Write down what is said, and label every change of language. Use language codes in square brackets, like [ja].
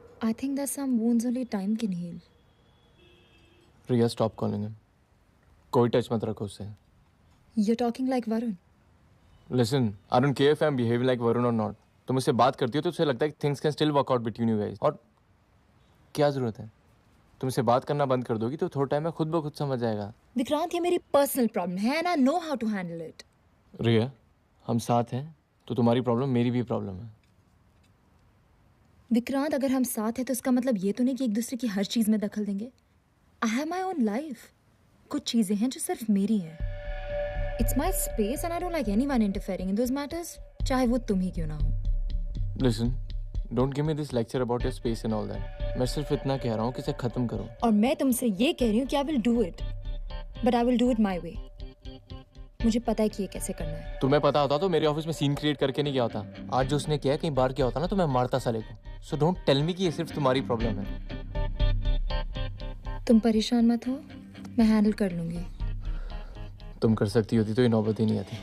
[en] I think that some wounds only time can heal. [hi] Riya, [en] Stop calling him. [hi] कोई touch मत रखो उससे। [en] You're talking like Varun. Listen, I don't care if I'm behaving like Varun or not. [hi] तुम उससे बात करती हो तो उसे लगता है कि [en] things can still work out between you guys. [hi] और क्या जरूरत है? तुम उससे बात करना बंद कर दोगी तो थोड़ा टाइम में खुद ब खुद समझ जाएगा। विक्रांत, ये मेरी पर्सनल प्रॉब्लम है [en] and I know how to handle it. [hi] रिया, हम साथ हैं तो तुम्हारी प्रॉब्लम मेरी भी प्रॉब्लम है। विक्रांत, अगर हम साथ हैं तो इसका मतलब ये तो नहीं कि एक दूसरे की हर चीज में दखल देंगे। [en] I have my own life. [hi] कुछ चीजें हैं जो सिर्फ मेरी हैं। [en] It's my space and I don't like anyone interfering in those matters, [hi] चाहे वो तुम ही क्यों ना हो। [en] Listen, don't give me this lecture about your space and all that. [hi] मैं सिर्फ इतना कह रहा हूँ कि इसे खत्म करो। और मैं तुमसे ये कह रही हूँ कि [en] I will do it, but I will do it my way. [hi] मुझे पता है कि ये कैसे करना है। तुम्हें पता होता तो मेरे ऑफिस में सीन क्रिएट करके नहीं गया होता। आज जो उसने किया कहीं बार किया होता ना तो मैं मारता साले को। [en] So don't tell me [hi] कि ये सिर्फ तुम्हारी प्रॉब्लम है। तुम परेशान मत हो, मैं हैंडल कर लूंगी। तुम कर सकती होती तो ये नौबत ही नहीं आती।